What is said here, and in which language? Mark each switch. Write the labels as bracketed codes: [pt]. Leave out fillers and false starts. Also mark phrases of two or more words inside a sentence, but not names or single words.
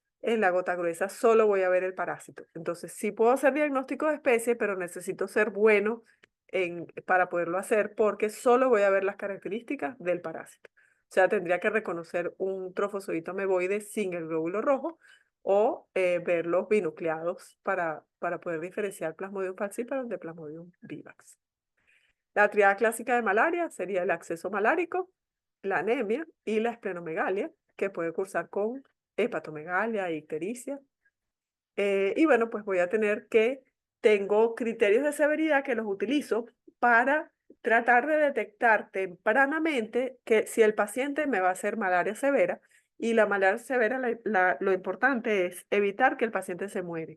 [es] en la gota gruesa solo voy a ver el parásito. Entonces, sí puedo hacer diagnóstico de especie, pero necesito ser bueno para poderlo hacer porque solo voy a ver las características del parásito. O sea, tendría que reconocer un trofozoito ameboide sin el glóbulo rojo o ver los binucleados para poder diferenciar Plasmodium falciparum de Plasmodium vivax. La triada clásica de malaria sería el acceso malárico, la anemia y la esplenomegalia, que puede cursar con hepatomegalia e ictericia. Y bueno, pues voy a tener que, tengo criterios de severidad que los utilizo para tratar de detectar tempranamente que si el paciente me va a hacer malaria severa, y la malaria severa, lo importante es evitar que el paciente se muere.